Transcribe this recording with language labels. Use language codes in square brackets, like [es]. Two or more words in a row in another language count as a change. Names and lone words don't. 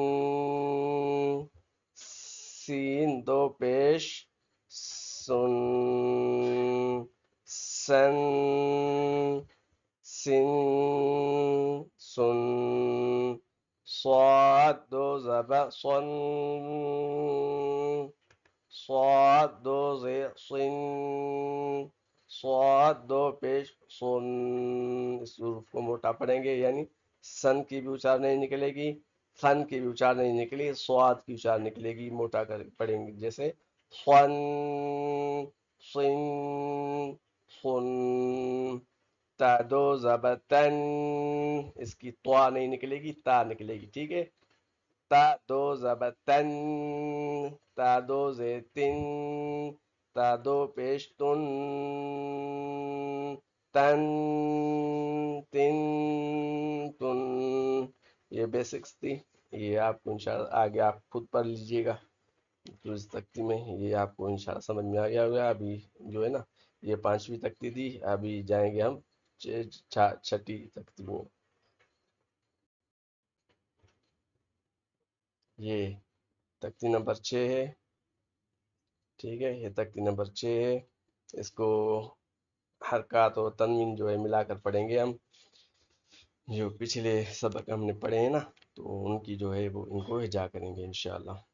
[ur] سین دو پیش سن سن سن سن صاد دو زبر صن صاد دو زیر صن صاد دو پیش سن اس حروف کو موٹا پڑھیں گے یعنی سن کی بھی اچار نہیں نکلے گی سن کی بھی اچار نہیں نکلے گی صاد کی اچار نکلے گی موٹا کر پڑھیں گے جیسے صن صن صن تا دو زبر تن اس کی طوا نہیں نکلے گی تا نکلے گی ٹھیک ہے تا دو زبر تن تا دو زیر تن تا دو پیش تن تن تن تن یہ بیسکس تھی یہ آپ کو انشاءاللہ آگے آپ خود پڑھ لیجئے گا تو اس تختی میں یہ آپ کو انشاءاللہ سمجھ میں آ گیا ہوگا ابھی جو ہے نا یہ 5ویں تختی تھی ابھی جائیں گے ہم 6ٹھی تختی میں یہ تختی نمبر 6 ہے ٹھیک ہے یہ تختی نمبر 6 ہے اس کو حرکات اور تنوین جو ہے ملا کر پڑھیں گے ہم جو پچھلے سبق ہم نے پڑھے ہیں نا تو ان کی جو ہے وہ ان کو ہجا کریں گے انشاءاللہ